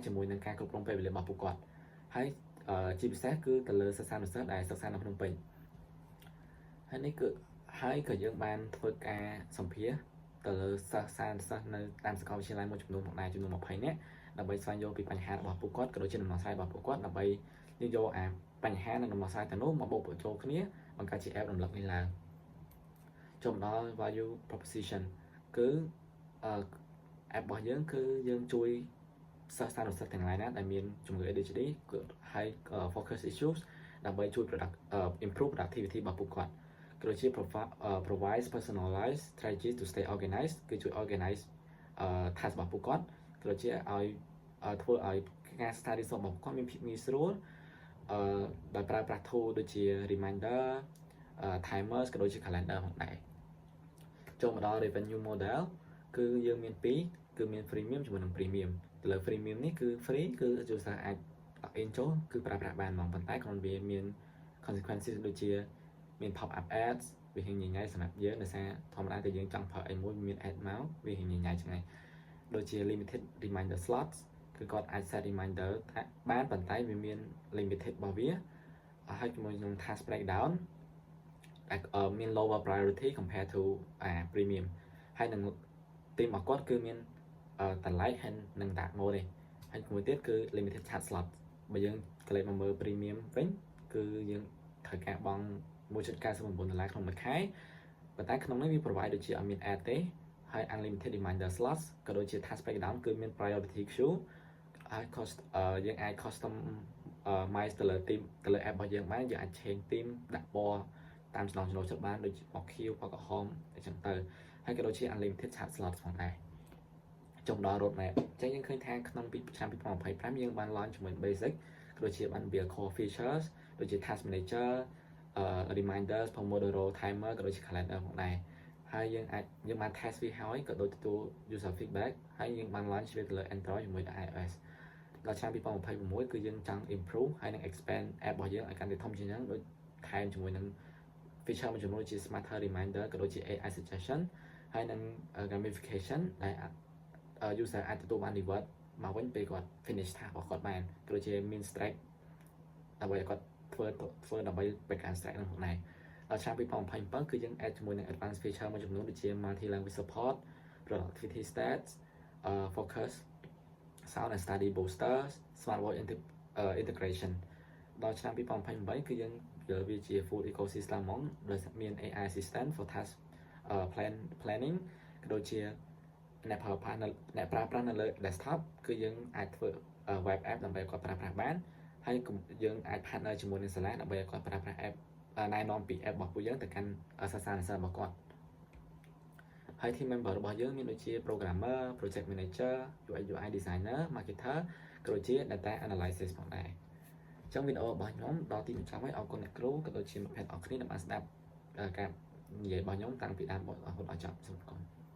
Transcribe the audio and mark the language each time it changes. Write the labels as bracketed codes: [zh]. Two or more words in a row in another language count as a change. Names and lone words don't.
[km] ជាមួយនឹងការគ្រប់គ្រងពេលវេលារបស់ពួកគាត់ហើយជាពិសេសគឺទៅលើសិស្សានុសិស្សដែលសិក្សានៅភ្នំពេញហើយនេះគឺហើយក៏យើងបានធ្វើការសម្ភាសទៅលើសិស្សនៅតាមសាកលវិទ្យាល័យមួយចំនួនផងដែរចំនួន20នាក់ដើម្បីស្វែងយល់ពីបញ្ហារបស់ពួកគាត់ក៏ដូចជាដំណោះស្រាយរបស់ពួកគាត់ដើម្បីយកបញ្ហានិងដំណោះស្រាយទាំងនោះមកបូកបញ្ចូលគ្នាបង្កើតជា app រំលឹកនេះឡើងចូលដល់ [en] value proposition [km] គឺ app របស់យើងគឺយើងជួយសិស្សនិស្សិតទាំងឡាយណាដែលមានជំងឺ ADHD ហើយ [en] focus issues [km] ដើម្បីជួយ [en] improve productivity [km] របស់ពួកគាត់ក៏ដូចជា [en] provide personalized strategies to stay organized [km] គឺជួយ [en] organize task [km] របស់ពួកគាត់ក៏ដូចជាឲ្យធ្វើឲ្យការ study របស់ពួកគាត់មានភាពងាយស្រួលដោយប្រើប្រាស់ tool ដូចជា reminder timers ក៏ដូចជា calendar ផងដែរចូលមកដល់ [en] revenue model [km] គឺយើងមាន2គឺមាន freemium ជាមួយនឹង premium ទៅលើ freemium នេះគឺ free គឺ user អាច login ចូលគឺប្រើ ប្រាស់បានហ្មងប៉ុន្តែគ្រាន់វាមាន consequences ដូចជាមាន [en] pop up ads [km] វាហិញញ៉ៃសម្រាប់យើងដោយសារធម្មតាតែយើងច ង់ប្រើអីមួយមាន ad មកវាហិញញ៉ៃចឹងហើយដូចជា [en] limited reminder slots [km] គឺគាត់អាច [en] set reminder [km] បានប៉ុន្តែវាមាន limited របស់វាហើយជាមួយនឹង [en] task breakdown [km] មាន [en] lower priority compared to premium [km] ហើយនឹង team របស់គាត់គឺមានតម្លៃហើយនឹង [en] dark mode [km] ទេហើយមួយទៀតគឺ [en] limited chat slot [km] បើយើងកលេចមកមើល premium វិញគឺយើងត្រូវការបង់ $1.99ក្នុងមួយខែប៉ុន្តែក្នុងនេះវា provide ដូចជាអត់មាន ad ទេហើយ [en] unlimited reminder slots [km] ក៏ដូចជា [en] task breakdown [km] គឺមាន [en] priority queue [km] ហើយ យើងអាច [en] custom mice [km] ទៅលើ team ទៅលើ app របស់យើងបានយើងអាច [en] change team [km] ដាក់ពណ៌តាមចំណង់ចំណូលចិត្តបានដូចជាពណ៌ខៀវពណ៌ក្រហមអញ្ចឹងទៅហើយក៏ដូចជា [en] unlimited chat slots [km] ផងដែរចុងដល់ roadmap អញ្ចឹងយើងឃើញថាក្នុងឆ្នាំ2025យើងបាន launch ជាមួយ basic ក៏ដូចជាបាន [en] build core features [km] ដូចជា [en] task manager reminders pomodoro timer [km] ក៏ដូចជា calendar ផងដែរហើយយើងបាន test វាហើយក៏ដូចទទួល [en] user feedback [km] ហើយយើងបាន launch វាទៅលើ Android ជាមួយនឹង iOS ដល់ឆ្នាំ2026គឺយើងចង់ improve ហើយនឹង expand app របស់យើងឲ្យកាន់តែធំជាងហ្នឹងដូចថែមជាមួយនឹង feature មួយចំនួនជា [en] smarter reminder [km] ក៏ដូចជា [en] AI suggestion [km] ហើយនឹង gamification ដែល user អាចទទួលបាន reward មកវិញពេលគាត់ [en] finish task [km] របស់គាត់បានក៏ដូចជាមាន strike ដើម្បីឲ្យគាត់ធ្វើដើម្បីបង្កើន strike ហ្នឹងផងដែរដល់ឆ្នាំ2027គឺយើង add ជាមួយនឹង [en] advanced feature [km] មួយចំនួនដូចជា [en] multi language support productivity stats focus sound and study boosters smart work integration [km] ដល់ឆ្នាំ2028គឺយើងយកវាជា [en] full ecosystem [km] ហ្មងដោយមាន [en] AI assistant for task planning [km] ក៏ដូចជាអ្នកប្រើប្រាស់នៅលើ desktop គឺយើងអាចធ្វើ [en] web app [km] ដើម្បីឲ្យគាត់ប្រើ ប្រាស់បានហើយយើងអាច partner ជាមួយនឹងសាលាដើម្បីឲ្យគាត់ប្រើប្រាស់ app ណែនាំពី app របស់ពួកយើងទៅកាន់សិស្សានុសិស្សរបស់គាត់ហើយ [en] team member [km] របស់យើងមានដូចជា [en] programmer project manager UI designer marketer [km] ក៏ដូចជា [en] data analysis [km] ផងដែរអញ្ចឹងវីដេអូរបស់ខ្ញុំដល់ទីបញ្ចប់ហើយអរគុណអ្នកគ្រូក៏ដូចជាមិត្តភ័ក្តិអរគ្នាដែលបានស្ដាប់ការនិយាយរបស់ខ្ញុំតាំងពីដើមរហូតដល់ចប់សូមអរគុណ